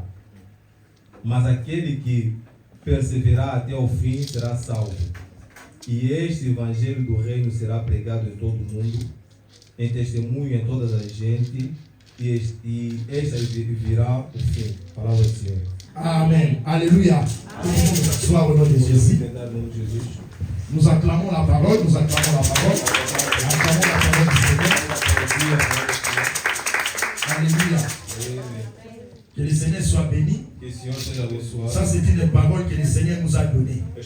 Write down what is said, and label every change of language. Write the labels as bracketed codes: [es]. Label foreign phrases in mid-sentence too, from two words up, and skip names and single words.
[pt] Mas aquele que perseverar até o fim será salvo. E este evangelho do reino será pregado em todo o mundo, em testemunho em todas as gentes, e esta virá o fim. Palavra do Senhor. [fr] Amen. Alléluia. Tout le monde s'assoit au nom de Jésus. Nous acclamons la parole, nous acclamons la parole. Acclamons la parole du Seigneur. Alléluia. Que le Seigneur soit béni. Ça, c'est une parole que le Seigneur nous a donnée.